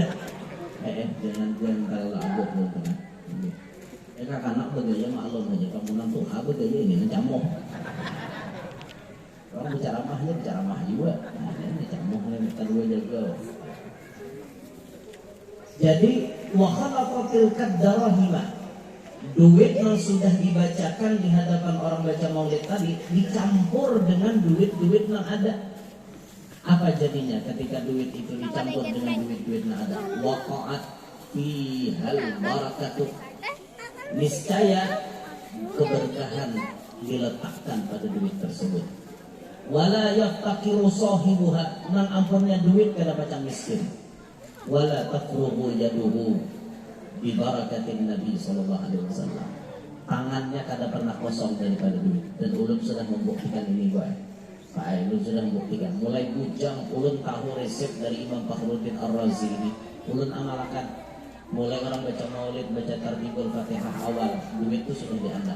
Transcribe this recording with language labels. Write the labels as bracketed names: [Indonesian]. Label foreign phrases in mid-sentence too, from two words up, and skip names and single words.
[Indonesian] Jangan kalau abot betul. Anak bergaya maklum aja. Kamu nanti bergaya ini camoh. Orang bicara mah juga. Ini camohnya kita dua jaga. Jadi [Arabic] وخالطت الدراهم, [Indonesian] duit yang sudah dibacakan di hadapan orang baca maulid tadi dicampur dengan duit-duit yang ada. Apa jadinya ketika duit itu dicampur dengan duit-duit yang ada? [Arabic] وقعت فيها البركة, [Indonesian] niscaya keberkahan diletakkan pada duit tersebut. [Arabic] ولا يفتقر صاحبها, [Banjar] nang ampunnya duit kada macam miskin. [Arabic] ولا تفرغ يده, ببركة النبي صلى الله عليه وسلم. [Banjar] Tangannya kada pernah kosong daripada duit, dan ulun sudah membuktikan ini baik. Pak ulun sudah membuktikan. Mulai bujang ulun tahu resep dari Imam Fakhruddin Ar-Razi ini. Ulun amalkan. [Indonesian] Mulai orang baca maulid, baca tarbiyul Fatihah awal, duit itu sudah dianggap.